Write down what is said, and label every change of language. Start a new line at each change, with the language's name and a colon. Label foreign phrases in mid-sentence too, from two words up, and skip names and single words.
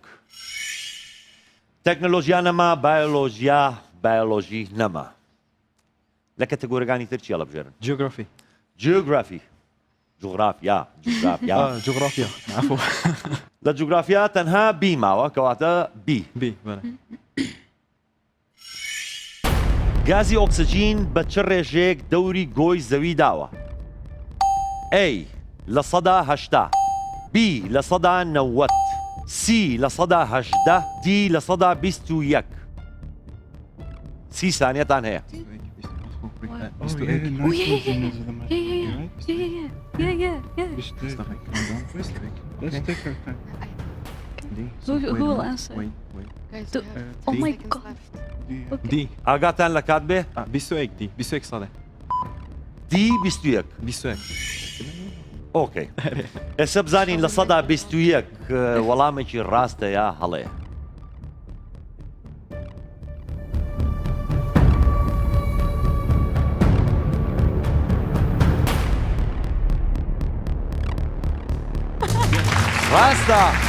Central Kurdish: تەکنۆلۆژیا نەما بایۆلۆژیا بایۆلۆژی نەما. لە کەتەگۆریەکانی تر چی هەڵبژێرن؟ جيوغرافي جیۆگرافی. جوغرافیا جوغرافیا.
Arabic: جغرافيا عفوا
Central Kurdish: لە جوگرافیا تەنها بی ماوە کەواتە بی.
Arabic: بي بلا
Central Kurdish: گازی ئۆکسجین بە چ ڕێژەیەک دەوری گۆی زەوی داوە؟ ئەی لە 180، بی لە 190، سی لە 180، دی لە 121. 30 سانیەتان هەیە.
English: Oh yeah, nitrogen is the matter. Right? Yeah. Let's take our time. Who will answer? Guys, Do- we have oh 10 my seconds God. left. D.
Central Kurdish: دي ئاگاتان لە کات بێ؟ بيسويك دي بيسويك صالح دی 21. بيسويك ئۆکەی. ئێستا بزانین لە 121 وەڵامێکی ڕاستە یا هەڵەیە. ڕاستە.